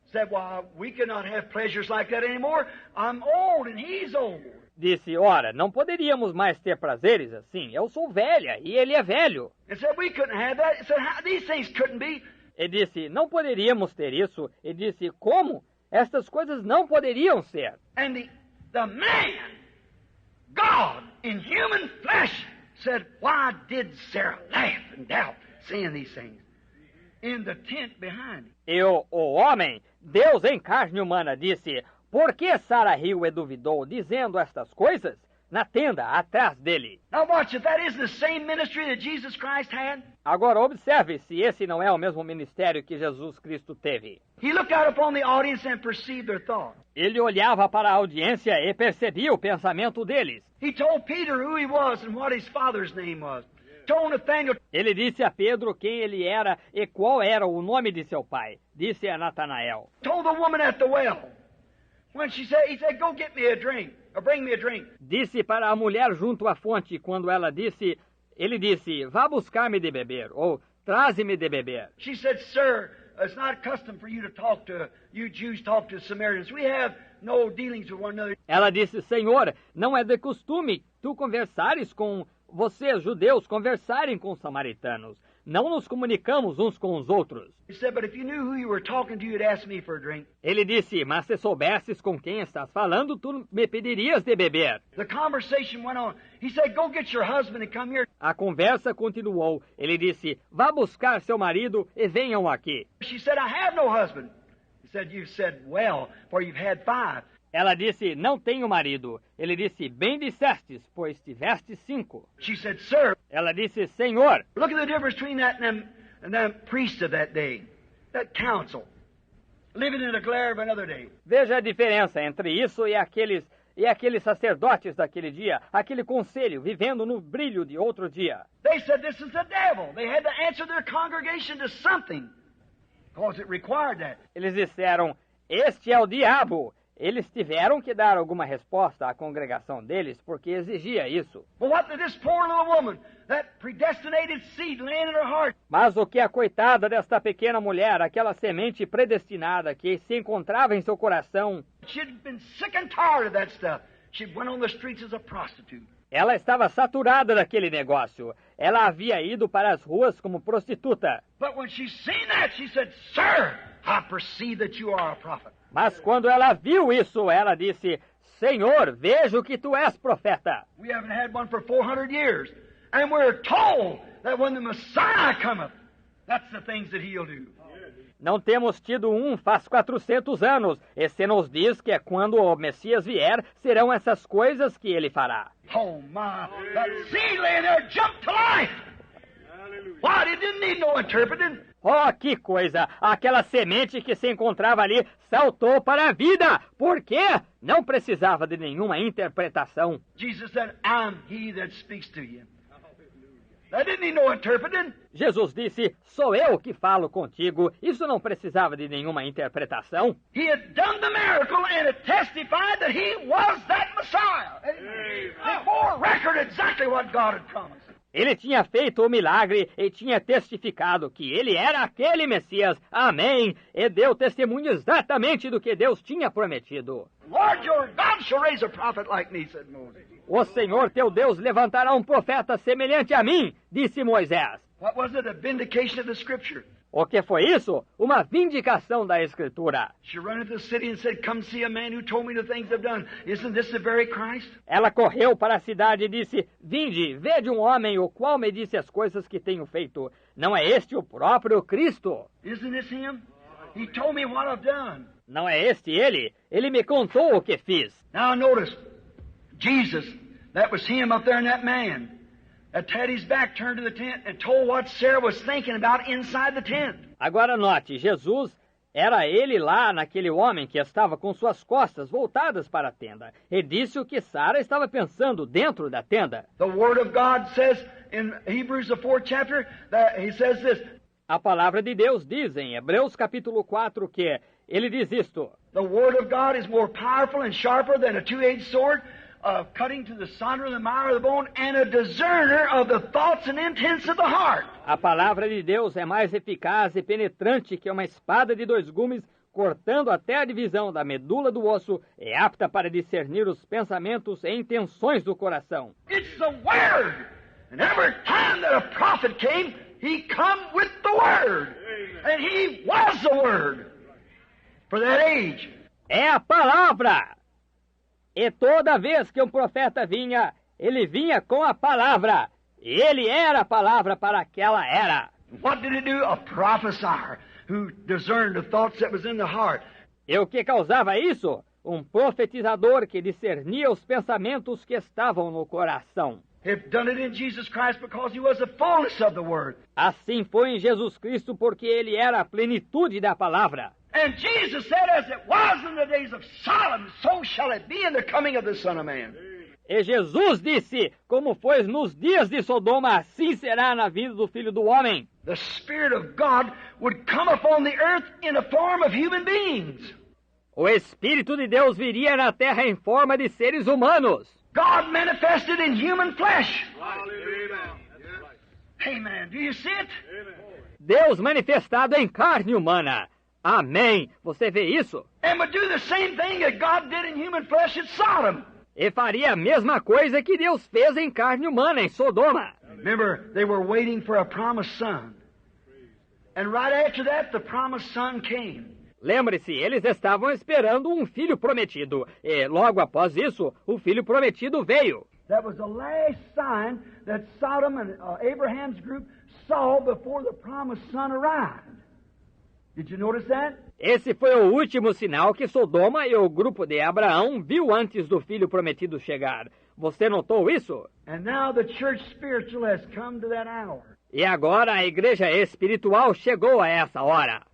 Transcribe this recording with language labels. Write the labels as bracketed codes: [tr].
[en] Said, well, we cannot have pleasures like that anymore. I'm old and he's old. [pt] Disse, ora, não poderíamos mais ter prazeres assim. Eu sou velha e ele é velho. [en] And said, we couldn't have that. Said, these things couldn't be. [pt] E disse, não poderíamos ter isso. E disse, como? Estas coisas não poderiam ser. [en] And the man, God in human flesh, said, why did Sarah laugh and doubt, saying these things? In the tent behind him. [pt] E o homem, Deus em carne humana, disse, por que Sara riu e duvidou, dizendo estas coisas? Na tenda, atrás dele. [en] Now watch, if that is the same ministry that Jesus Christ had. [pt] Agora observe se esse não é o mesmo ministério que Jesus Cristo teve. [en] He looked out upon the audience and perceived their thought. [pt] Ele olhava para a audiência e percebia o pensamento deles. [en] He told Peter who he was and what his father's name was. Told Nathaniel. [pt] Ele disse a Pedro quem ele era e qual era o nome de seu pai. Disse a Natanael. [en] Told the woman at the well. When he said, go get me a drink, or bring me a drink. [pt] Disse para a mulher junto à fonte quando ela disse, ele disse, vá buscar-me de beber, ou traze-me de beber. [en] She said, sir, it's not custom for you to talk to, you Jews talk to Samaritans. We have no dealings with one another. [pt] Ela disse, Senhor, não é de costume tu conversares com vocês, judeus, conversarem com os samaritanos. Não nos comunicamos uns com os outros. [en] He said, but if you knew who you were talking to, you'd ask me for a drink. [pt] Ele disse, mas se soubesses com quem estás falando, tu me pedirias de beber. [en] The conversation went on. He said, go get your husband and come here. [pt] A conversa continuou. Ele disse, vá buscar seu marido e venham aqui. [en] She said, I have no husband. He said, you've said well, for you've had 5. [pt] Ela disse, não tenho marido. Ele disse, bem dissestes, pois tiveste 5. [en] She said, sir. [pt] Ela disse, Senhor. [en] Look at the difference between that and them priests of that day, that council, living in the glare of another day. [pt] Veja a diferença entre isso e aqueles sacerdotes daquele dia, aquele conselho, vivendo no brilho de outro dia. [en] They said this is the devil. They had to answer their congregation to something. because it required that. [pt] Eles disseram, este é o diabo. Eles tiveram que dar alguma resposta à congregação deles, porque exigia isso. [en] But what did this poor little woman, that predestinated seed laying in her heart? [pt] Mas o que a coitada desta pequena mulher, aquela semente predestinada que se encontrava em seu coração, [en] She'd been sick and tired of that stuff. She went on the streets as a prostitute. [pt] ela estava saturada daquele negócio. Ela havia ido para as ruas como prostituta. [en] But when she seen that, she said, Sir, I perceive that you are a prophet. [pt] Mas quando ela viu isso, ela disse, Senhor, vejo que tu és profeta. [en] We haven't had one for 400 years. And we're told that when the Messiah cometh, that's the things that he'll do. [pt] Não temos tido um faz 400 anos. E se nos diz que é quando o Messias vier, serão essas coisas que ele fará. [en] Oh my, that seed laying there jumped to life. Why? It didn't need no interpreting. [pt] Oh, que coisa! Aquela semente que se encontrava ali saltou para a vida. Por quê? Não precisava de nenhuma interpretação. [en] Jesus said, I'm he that speaks to you. That didn't need no interpreting. [pt] Jesus disse, sou eu que falo contigo. Isso não precisava de nenhuma interpretação. [en] He had done the miracle and it testified that he was that Messiah. It bore record exactly what God had promised. [pt] Ele tinha feito o milagre e tinha testificado que ele era aquele Messias. Amém! E deu testemunho exatamente do que Deus tinha prometido. [en] Lord your God shall raise a prophet like me, said Moses. [pt] O Senhor teu Deus levantará um profeta semelhante a mim, disse Moisés. [en] What was it? A vindication of the Scripture. [pt] O que foi isso? Uma vindicação da Escritura. [en] She ran into the city and said, come see a man who told me the things I've done. Isn't this the very Christ? [pt] Ela correu para a cidade e disse, vinde, vede um homem o qual me disse as coisas que tenho feito. Não é este o próprio Cristo? [en] Isn't this him? He told me what I've done. [pt] Não é este ele? Ele me contou o que fiz. [en] Now notice, Jesus, that was him up there in that man. That had his back turned to the tent and told what Sarah was thinking about inside the tent. [pt] Agora note, Jesus era ele lá naquele homem que estava com suas costas voltadas para a tenda. E disse o que Sara estava pensando dentro da tenda. [en] The Word of God says in Hebrews the 4th chapter, that he says this. [pt] A palavra de Deus diz em Hebreus capítulo 4 que ele diz isto. [en] The Word of God is more powerful and sharper than a two-edged sword, cutting to the sunder of the marrow of the bone, and a discerner of the thoughts and intents of the heart. [pt] A palavra de Deus é mais eficaz e penetrante que uma espada de dois gumes, cortando até a divisão da medula do osso, é apta para discernir os pensamentos e intenções do coração. [en] It's the Word! And every time that a prophet came, he come with the Word. And he was the Word for that age. [pt] É a palavra! E toda vez que um profeta vinha, ele vinha com a palavra. E ele era a palavra para aquela era. [en] What did he do? A prophesier who discerned the thoughts that was in the heart. [pt] E o que causava isso? Um profetizador que discernia os pensamentos que estavam no coração. [en] He'd done it in Jesus Christ because he was the fullness of the Word. [pt] Assim foi em Jesus Cristo porque ele era a plenitude da palavra. [en] And Jesus said, as it was in the days of Sodom, so shall it be in the coming of the Son of Man. [pt] E Jesus disse, como foi nos dias de Sodoma, assim será na vinda do Filho do Homem. [en] The Spirit of God would come upon the earth in the form of human beings. [pt] O Espírito de Deus viria na terra em forma de seres humanos. [en] God manifested in human flesh. Amen. Do you see it? [pt] Deus manifestado em carne humana. Amém. Você vê isso? [en] And would do the same thing that God did in human flesh at Sodom. [pt] E faria a mesma coisa que Deus fez em carne humana em Sodoma. [en] Remember, they were waiting for a promised son. And right after that, the promised son came. [pt] Lembre-se, eles estavam esperando um filho prometido. E logo após isso, o filho prometido veio. [en] That was the last sign that Sodom and Abraham's group saw before the promised son arrived. Did you notice that? [pt] Esse foi o último sinal que Sodoma e o grupo de Abraão viu antes do filho prometido chegar. Você notou isso? [en] And now the church spiritual has come to that hour. [pt] E agora a igreja espiritual chegou a essa hora.